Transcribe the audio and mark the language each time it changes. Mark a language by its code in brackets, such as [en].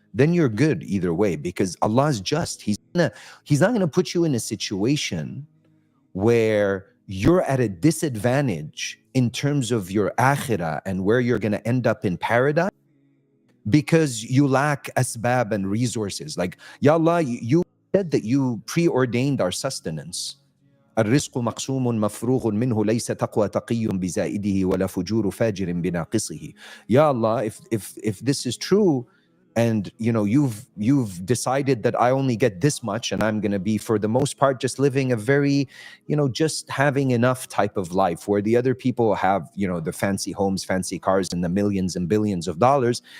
[en] then you're good either way, because Allah is just. He's not gonna put you in a situation where you're at a disadvantage in terms of your akhirah and where you're gonna end up in paradise because you lack asbab and resources. Like, Ya Allah, you said that you preordained our sustenance. [ar] الرزق مقسوم مفروغ منه ليس تقوى تقي بزائده ولا فجور فاجر بناقصه. [en] Ya Allah, if this is true, and you've decided that I only get this much, and I'm going to be for the most part just living a very just having enough type of life, where the other people have the fancy homes, fancy cars, and the millions and billions of dollars.